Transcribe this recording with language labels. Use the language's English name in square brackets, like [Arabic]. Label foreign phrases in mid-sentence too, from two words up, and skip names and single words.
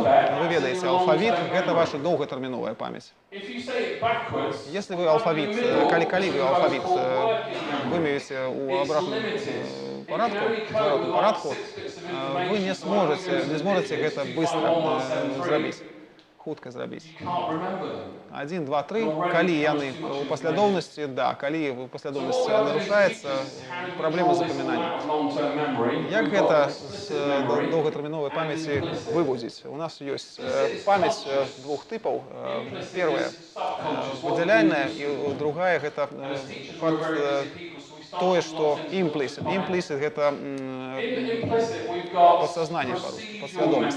[Belarusian] Вы ведаеце алфавіт, гэта ваша доўгатэрміновая памяць. [Russian] Если вы [Belarusian] алфавіт, калі вы алфавіт вымовіце ў абратным парадку, вы не зможаце гэта быстро зрабіць. хутка зрабіць. [English] You can't remember them. [Belarusian] 1, 2, 3, калі яны у паслядоўнасці, да, калі паслядоўнасць нарушаецца, праблема з запамінаннем. [English] Long-term memory. [Belarusian] Як гэта з доўгатэрміновай памяці выводзіць? У нас ёсць памяць двух тыпаў. Первая выдзяляльная і другая гэта пад тое, што implicit. Implicit гэта падсазнанне па-руску, падсвядомасць.